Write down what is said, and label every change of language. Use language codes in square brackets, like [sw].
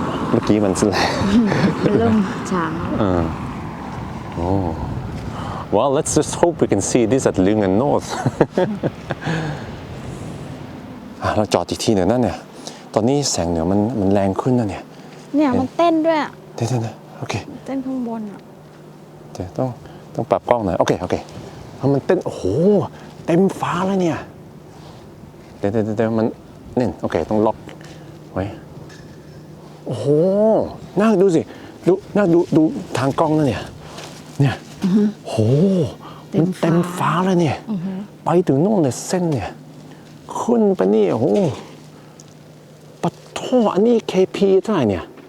[th] เมื่อกี้มันแรงเริ่มช้า [en] Oh. Well, let's just hope we can see this at Lyngen North. [th] เราจอดอีกทีหนึ่งนั่นเนี่ยตอนนี้แสงเหนือมันแรงขึ้นนะเนี่ย มันเต้นด้วย เต้นนะโอเค เต้นข้างบนอ่ะ เดี๋ยวต้องปรับกล้องหน่อยโอเคเพราะมันเต้นโอ้โหเต็มฟ้าแล้วเนี่ยเดี๋ยวมันนี่โอเคต้องล็อกไว้โอ้โหน่าดูสิน่าดูทางกล้องนะเนี่ยโหมันเต็มฟ้าแล้วเนี่ยไปถึงโน่นเลยเส้นเนี่ยขึ้นไปนี่โอ้โหปะท่ออันนี้ KP เท่าไหร่เนี่ย